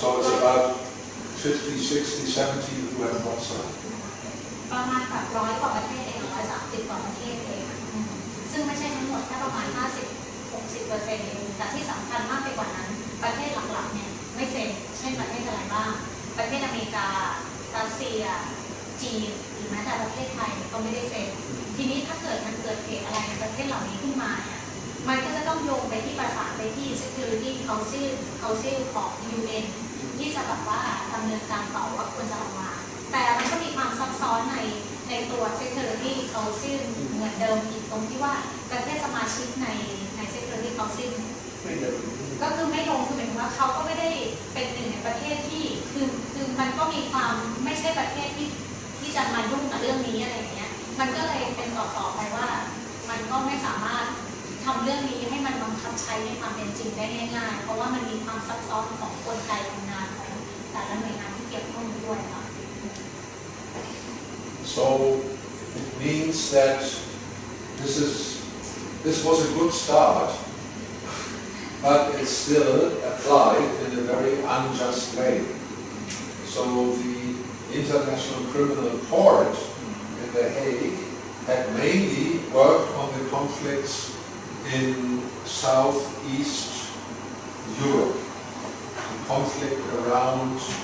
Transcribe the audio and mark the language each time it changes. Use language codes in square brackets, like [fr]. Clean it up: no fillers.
[en] So it's about 50, 60, 70 who have not signed. [th] ประมาณแบบ100 กว่าประเทศเอง130 กว่าประเทศเองซึ่งไม่ใช่ทั้งหมดแค่ประมาณ 50-60% เองแต่ที่สำคัญมากไปกว่านั้นประเทศหลักๆเนี่ยไม่เซ็นเช่นประเทศอะไรบ้างประเทศอเมริการัสเซีย จีนหรือแม้แต่ประเทศไทยก็ไม่ได้เซ็นทีนี้ถ้าเกิดมันเกิดเหตุอะไรในประเทศเหล่านี้ขึ้นมาเนี่ยมันก็จะต้องโยงไปที่ประสานไปที่ Security Council ของ UN ที่จะแบบว่าดำเนินการต่อว่าควรจะออกมาแต่มันก็มีความซับซ้อนในตัว Security Council เหมือนเดิมอีกตรงที่ว่าประเทศสมาชิกใน Security Council ก็คือไม่ลงคือหมายถึงว่าเขาก็ไม่ได้เป็นหนึ่งในประเทศที่คือมันก็มีความไม่ใช่ประเทศที่จะมายุ่งกับเรื่องนี้อะไรอย่างเงี้ยมันก็เลยเป็นต่อไปว่ามันก็ไม่สามารถทำเรื่องนี้ให้มันบังคับใช้ในความเป็นจริงได้ง่ายๆเพราะว่ามันมีความซับซ้อนของกลไกทำงานของแต่ละหน่วยงานที่เกี่ยวข้องด้วยค่ะ [en] So it means that this was a good start, but it's still applied in a very unjust way. So the International Criminal Court in The Hague had mainly worked on the conflicts in Southeast Europe, the conflict around